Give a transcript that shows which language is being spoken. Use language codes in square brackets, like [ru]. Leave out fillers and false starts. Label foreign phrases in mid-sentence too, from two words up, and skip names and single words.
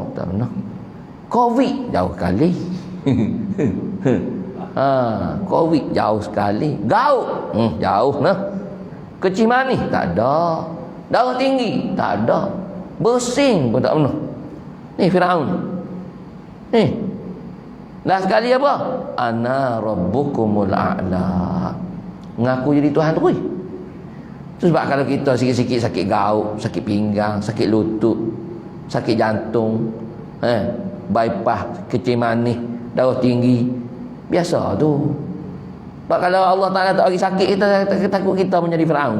[ms] Tak pernah. Covid jauh sekali. Covid jauh sekali. Gaut jauh nah. Kecil manis tak ada. Darah tinggi tak ada. Bersin pun tak pernah. Ni Firaun. Ni. Last sekali apa? [ar] أنا ربكم الأعلى. [ms] Ngaku jadi Tuhan tu. Sebab kalau kita sikit-sikit sakit gaut, sakit pinggang, sakit lutut, sakit jantung, bypass, kecil manis, darah tinggi, biasa tu. Sebab kalau Allah Ta'ala tak bagi sakit, kita takut kita menjadi Firaun.